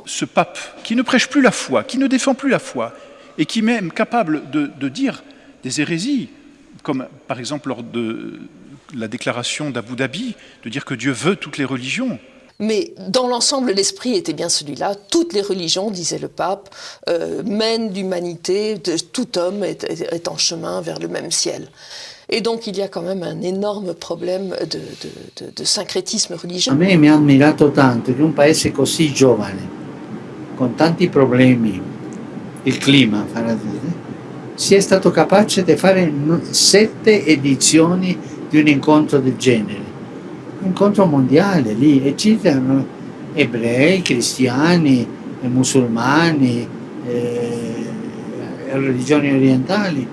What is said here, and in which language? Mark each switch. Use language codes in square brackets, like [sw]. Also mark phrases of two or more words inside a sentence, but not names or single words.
[fr] Ce pape qui ne prêche plus la foi, qui ne défend plus la foi, et qui est même capable de dire des hérésies, comme par exemple lors de la déclaration d'Abu Dhabi, de dire que Dieu veut toutes les religions. Mais dans l'ensemble, l'esprit était bien celui-là. Toutes les religions, disait le pape, mènent l'humanité, tout homme est en chemin vers le même ciel. Et donc il y a quand même un énorme problème de syncrétisme religieux. [it] A me mi ha ammirato tanto che un paese così giovane, con tanti problemi, il clima, sia stato capace di fare 7 edizioni di un incontro del genere. Un incontro mondiale lì, e citano ebrei, cristiani, musulmani, religioni orientali.